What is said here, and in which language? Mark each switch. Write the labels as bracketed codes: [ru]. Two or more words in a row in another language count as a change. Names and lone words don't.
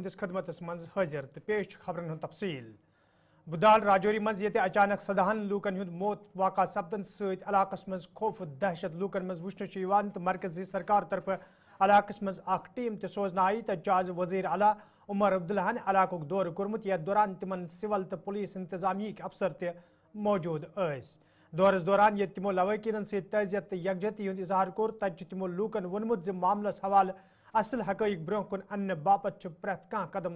[ks] ہندس خدمتس مز حاضر تو پیش خبرن ہند تفصیل بدال راجوری مز یہ اچانک 17 لوکن ہند موت واقع سپدن ست علاقس مز خوف دہشت لوکن مز وچھن تو مرکزی سرکار طرف علاقس مز اخ ٹیم تہ سوزن آئی تہ آز وزیر اعلیٰ عمر عبداللہ علاقہ دور کورمت یتھ دوران تمن سول تو پولیس انتظامیہ افسر تہ موجود اس دورس دوران یہ تمو لواقین ست تعزیت تو یکجہتی ہند اظہار کور تت تمو لوکن وونمت ز معاملس حوالہ اصل حقائق برہ کن ان باپت پریت کان قدم